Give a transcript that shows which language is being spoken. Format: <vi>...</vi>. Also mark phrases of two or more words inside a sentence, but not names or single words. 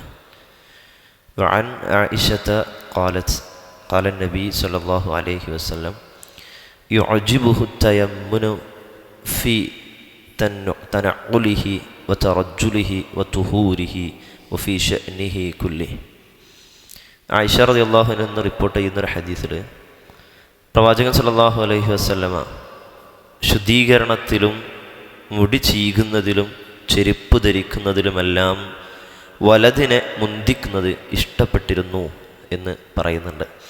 <ar>وعن عائشة قالت قال النبي صلى الله عليه وسلم يعجبه التيمن في تنعله وترجله وطهوره وفي شأنه كله.</ar> <ml>ആയിഷ</ml> <ar>رضي الله عنها</ar> <ml>എന്ന് റിപ്പോർട്ട് ചെയ്യുന്നൊരു ഹദീസിൽ പ്രവാചകൻ</ml> <ar>صلى الله عليه وسلم</ar> <ml>ശുദ്ധീകരണത്തിലും മുടി ചീകുന്നതിലും ചെരുപ്പ് ധരിക്കുന്നതിലുമെല്ലാം വലതിനെ മുന്തിക്കുന്നത് ഇഷ്ടപ്പെട്ടിരുന്നു എന്ന് പറയുന്നുണ്ട്.</ml>